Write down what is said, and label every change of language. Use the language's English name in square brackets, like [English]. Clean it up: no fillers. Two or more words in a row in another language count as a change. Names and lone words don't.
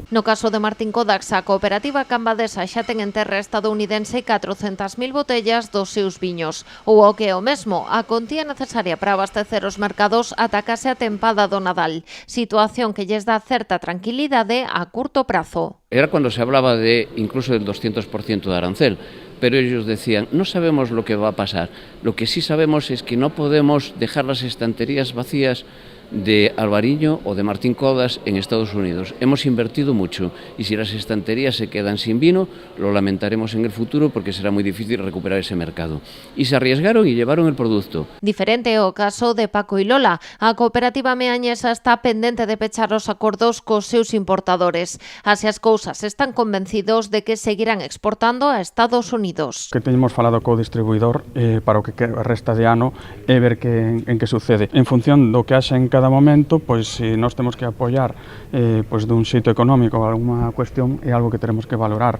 [Galician] No caso de Martín Kodax, a cooperativa cambadesa xa ten en terra estadounidense 400.000 botellas dos seus viños, ou o que é o mesmo, a contía necesaria para abastecer os mercados ata case a tempada do Nadal, situación que lles dá certa tranquilidade a curto prazo. [Spanish] Era cuando se hablaba incluso del 200% de arancel, pero ellos decían, no sabemos lo que va a pasar, lo que sí sabemos es que no podemos dejar las estanterías vacías de Alvariño o de Martín Kodax en Estados Unidos. Hemos invertido mucho y si las estanterías se quedan sin vino, lo lamentaremos en el futuro porque será muy difícil recuperar ese mercado. Y se arriesgaron y llevaron el producto. [Galician] Diferente é o caso de Paco y Lola. A cooperativa meañesa está pendente de pechar os acordos cos seus importadores. Así as cousas están convencidos de que seguirán exportando a Estados Unidos. Que teñemos falado co distribuidor para o que resta de ano e ver en que sucede. En función do que haxa en cada momento, pois se nós temos que apoiar pois dun xeito económico alguma cuestión, é algo que teremos que valorar.